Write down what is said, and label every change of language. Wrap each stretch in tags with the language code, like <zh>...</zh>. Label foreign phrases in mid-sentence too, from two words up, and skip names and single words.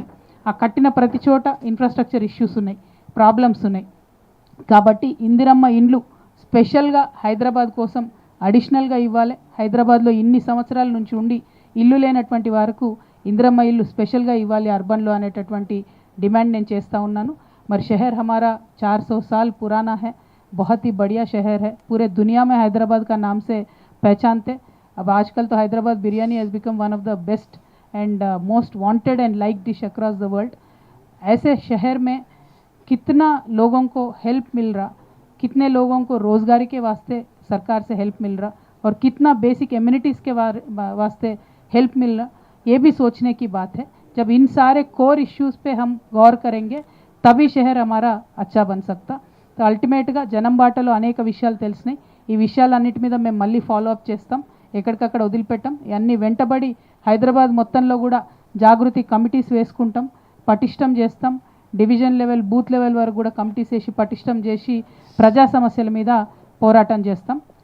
<te>ఆ కట్టిన ప్రతి చోట</te> <en>infrastructure issues</en> <te>ఉన్నాయి, ప్రాబ్లమ్స్ ఉన్నాయి. కాబట్టి ఇందిరమ్మ ఇండ్లు స్పెషల్గా హైదరాబాద్ కోసం అడిషనల్గా ఇవ్వాలి. హైదరాబాద్లో ఇన్ని సంవత్సరాల నుంచి ఉండి ఇల్లు లేనటువంటి వారికి ఇందిరమ్మ ఇల్లు స్పెషల్గా ఇవ్వాలి అర్బన్లో అనేటటువంటి డిమాండ్ నేను చేస్తూ ఉన్నాను.</te> <hi>మరి शहर हमारा 400 साल पुराना है, बहुत ही बढ़िया शहर है, पूरे दुनिया में हैदराबाद का नाम से पहचानते. अब आजकल तो</hi> <en>Hyderabad biryani has become one of the best and most wanted and like dish across the world.</en> <hi>ऐसे शहर में कितना लोगों को हेल्प मिल रहा, कितने लोगों को रोज़गारी के वास्ते सरकार से हेल्प मिल रहा और कितना</hi> <en>basic amenities</en> <hi>के वास्ते हेल्प मिल रहा, ये भी सोचने की बात है. जब इन सारे</hi> <en>core issues</en> <hi>पे हम गौर करेंगे तभी शहर हमारा अच्छा बन सकता.</hi> <te>तो అల్టిమేట్గా జనం బాటలో అనేక విషయాలు తెలిసినాయి. ఈ విషయాలన్నిటి మీద మేము మళ్ళీ</te> <en>follow up</en> <te>చేస్తాం, ఎక్కడికక్కడ వదిలిపెట్టాం. ఇవన్నీ వెంటబడి హైదరాబాద్ మొత్తంలో కూడా జాగృతి కమిటీస్ వేసుకుంటాం, పటిష్టం చేస్తాం.</te> <en>division level, booth level</en> <te>వరకు కూడా కమిటీస్ వేసి పటిష్టం చేసి ప్రజా సమస్యల మీద పోరాటం చేస్తాం.</te>